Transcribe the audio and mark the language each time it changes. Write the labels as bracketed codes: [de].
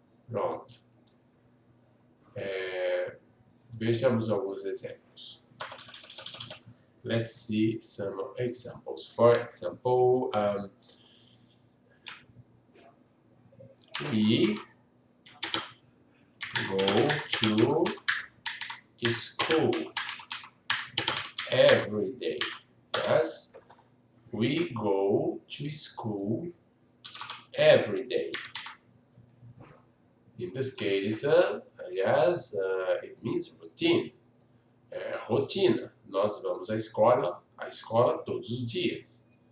[pt] Pronto. Vejamos alguns exemplos. [en] Let's see some examples. For example, we go to school every day. Yes, we go to school every day. In this case, yes, it means routine. [pt] Rotina. Nós vamos à escola todos os dias.